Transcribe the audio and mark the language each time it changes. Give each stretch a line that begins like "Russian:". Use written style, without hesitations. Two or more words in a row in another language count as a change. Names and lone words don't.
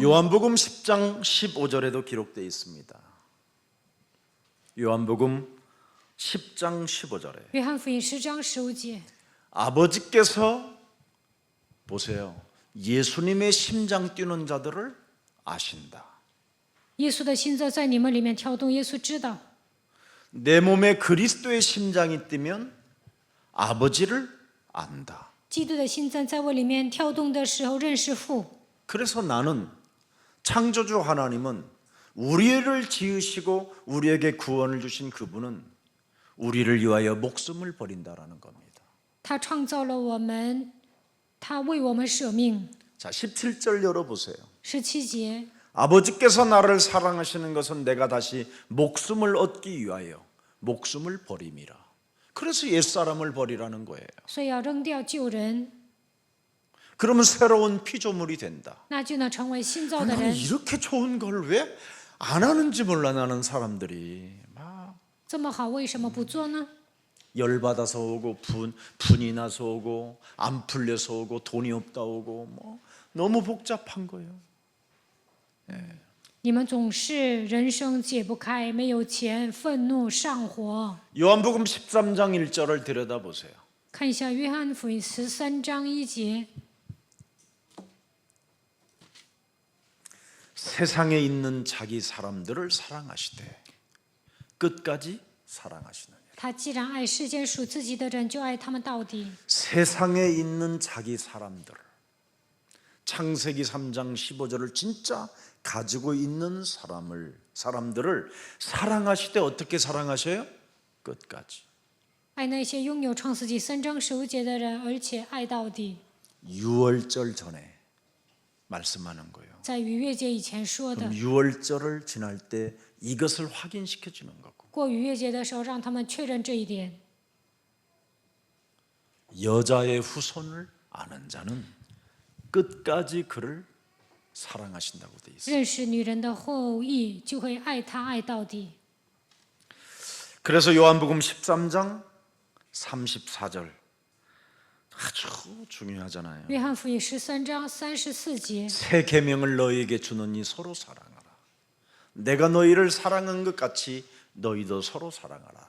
Korean: 요한복음 10장 15절에도 기록되어 있습니다. 요한복음 10장 15절에
Chinese: 约翰福音10章15节，
Korean: 아버지께서 보세요. 예수님의 심장 뛰는 자들을 아신다.
Chinese: 耶稣的心脏在你们里面跳动，耶稣知道。
Korean: 내 몸에 그리스도의 심장이 뛰면 아버지를 안다.
Chinese: 基督的心脏在我里面跳动的时候，认识父。
Korean: 그래서 나는 창조주 하나님은 우리를 지으시고 우리에게 구원을 주신 그분은 우리를 위하여 목숨을 버린다라는 겁니다.
Chinese: 他创造了我们，他为我们舍命。
Korean: 자, 17절 열어보세요.
Chinese: 17节，
Korean: 아버지께서 나를 사랑하시는 것은 내가 다시 목숨을 얻기 위하여 목숨을 버림이라. 그래서 옛사람을 버리라는 거예요.
Chinese: 所以要扔掉旧人，
Korean: 그러면 새로운 피조물이 된다.
Chinese: 那就能成为新造的
Korean: 나는
Chinese: 人。
Korean: 이렇게 좋은 걸 왜 안 하는지 몰라. 나는 사람들이 막
Chinese: 这么好，为什么不做呢？
Korean: 열받아서 오고 분이 나서 오고 안 풀려서 오고 돈이 없다 오고 뭐 너무 복잡한 거예요.
Chinese: 你们总是人生解不开，没有钱，愤怒上火。
Korean: 요한복음 13장 1절을 들여다보세요.
Chinese: 看一下约翰福音13章1节，
Korean: 세상에 있는 자기 사람들을 사랑하시되 끝까지 사랑하시느니라.
Chinese: 他既然爱世间属自己的人，就爱他们到底。
Korean: 세상에 있는 자기 사람들, 창세기 3장 15절을 진짜 가지고 있는 사람들을 사랑하실 때 어떻게 사랑하셔요? 끝까지.
Chinese: 爱那些拥有创世纪3章15节的人，而且爱到底。
Korean: 유월절 전에 말씀하는 거예요.
Chinese: 在逾越节以前说的，
Korean: 그럼 유월절을 지날 때 이것을 확인시켜 주는 거고,
Chinese: 过逾越节的时候，让他们确认这一点。
Korean: 여자의 후손을 아는 자는 끝까지 그를 사랑하신다고 돼 있어요.
Chinese: 认识女人的后裔，就会爱她爱到底。
Korean: 그래서 요한복음 13장 34절 아주 중요하잖아요.
Chinese: 约翰福音13章34节，
Korean: 새 계명을 너희에게 주노니 서로 사랑하라. 내가 너희를 사랑한 것 같이 너희도 서로 사랑하라.